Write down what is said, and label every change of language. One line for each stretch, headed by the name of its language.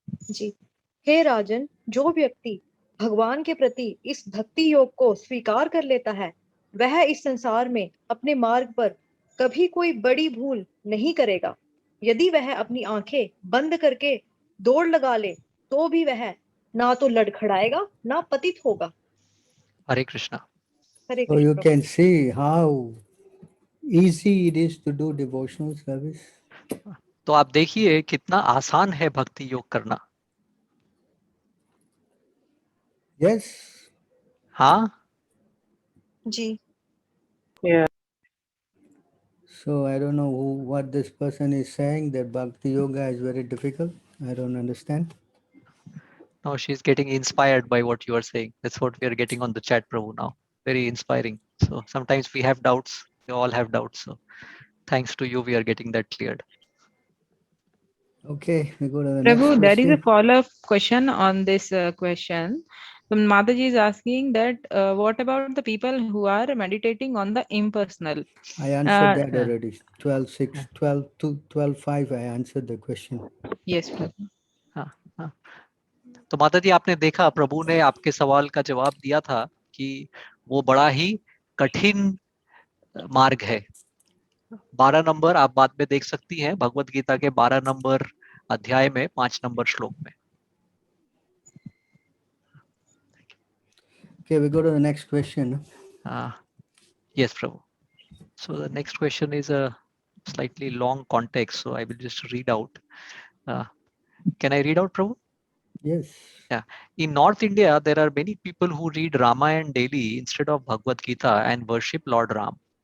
Hindi: जी, हे राजन, जो व्यक्ति भगवान के प्रति इस भक्ति योग को स्वीकार कर लेता है वह इस संसार में अपने मार्ग पर कभी कोई बड़ी भूल नहीं करेगा। यदि वह अपनी आंखें बंद करके दौड़ लगा ले तो भी वह ना तो लड़खड़ाएगा ना पतित होगा। हरे कृष्णा। हरे
English: So you
Hindi: Krishna.
English: can see how easy it is to do devotional service.
Hindi: तो आप देखिए कितना आसान है भक्ति योग करना।
English: Yes.
Hindi: हाँ जी।
English: Yeah. So I don't know what this person is saying, that bhakti yoga is very difficult. I don't understand. No, she's getting inspired by what you are saying. That's what we are getting on the chat, Prabhu, now. Very inspiring. So sometimes we have doubts. We all have doubts. So thanks to you, we are getting that cleared. Okay, we go to the Prabhu, next there is a question. follow-up question on this question. So Mataji is asking that what about the people who are meditating on the impersonal? I answered that already. 12:6, 12 to 12:5. I answered the question. Yes, Prabhu.
Hindi: हाँ, हाँ. तो माता जी आपने देखा प्रभु ने आपके सवाल का जवाब दिया था कि वो बड़ा ही कठिन मार्ग है। 12 नंबर आप बाद में देख सकती हैं भगवत गीता के 12 नंबर अध्याय में 5 नंबर श्लोक में।
English: Okay, we go to the next question. Yes, Prabhu. So the next question is a slightly long context, so I will just read out. Can I read out, Prabhu? Yes. Yeah. In North India, there are many people who read Ramayana daily instead of Bhagavad Gita and worship Lord Ram.